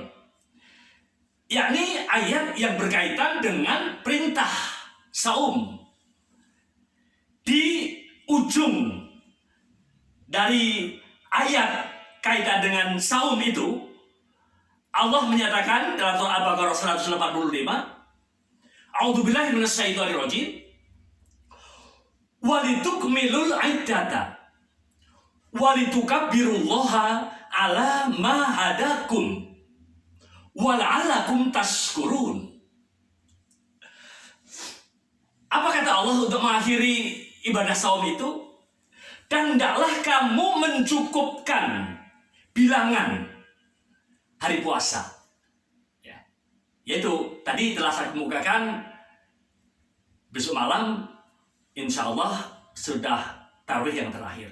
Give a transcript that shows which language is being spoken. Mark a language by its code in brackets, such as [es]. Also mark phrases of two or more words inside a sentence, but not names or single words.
[id] Yakni ayat yang berkaitan dengan perintah saum. Di ujung dari ayat kaitan dengan saum itu, Allah menyatakan dalam surah Al-Baqarah 185, [ar] أعوذ بالله من الشيطان الرجيم, ولتكملوا العدة ولتكبروا الله على ما هداكم ولعلكم تشكرون. [id] Apa kata Allah untuk mengakhiri ibadah saum itu? Dan hendaklah kamu mencukupkan bilangan hari puasa. Ya. Yaitu tadi telah saya kemukakan, besok malam [ar] إن شاء الله [id] sudah tarawih yang terakhir.